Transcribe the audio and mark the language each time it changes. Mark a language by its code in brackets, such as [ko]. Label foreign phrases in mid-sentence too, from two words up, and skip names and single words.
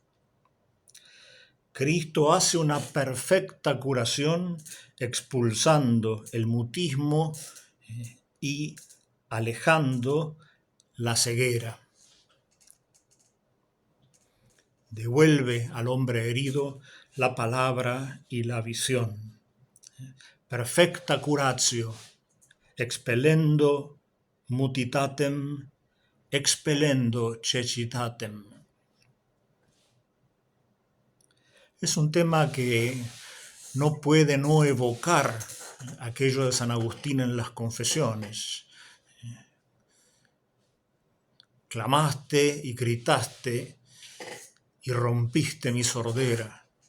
[es] Cristo hace una perfecta curación expulsando el mutismo y alejando la ceguera. Devuelve al hombre herido la palabra y la visión. [la] Perfecta curatio, expellendo mutitatem, expellendo cecitatem. [es] Es un tema que no puede no evocar aquello de San Agustín en las confesiones. Clamaste y gritaste y rompiste mi sordera.